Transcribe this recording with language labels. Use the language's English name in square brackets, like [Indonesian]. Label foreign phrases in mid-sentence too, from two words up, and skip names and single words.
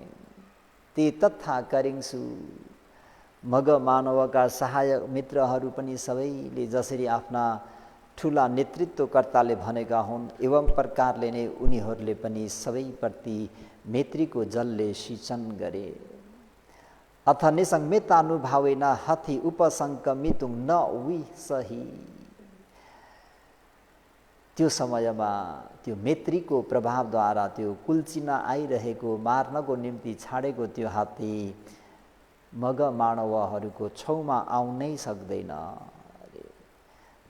[Nepali] ते तथा करिन्छु, मग मानवका सहायक मित्रहरू पनि सबैले जसरी आफ्ना ठुला नेतृत्वकर्ताले भनेका हुन् एवं प्रकारले नै उनीहरूले पनि सबैप्रति मैत्रीको जलले सिंचन गरे। [Pali] अथ निसंमितानुभावेन हथि उपसंकमितुं न विसहि, [Nepali] त्यो समयमा त्यो मैत्रीको प्रभावद्वारा त्यो कुल्चिन आइरहेको, मार्नको निम्ति छाडेको त्यो हात्ती मग मानवहरूको छेउमा आउनै सक्दैन।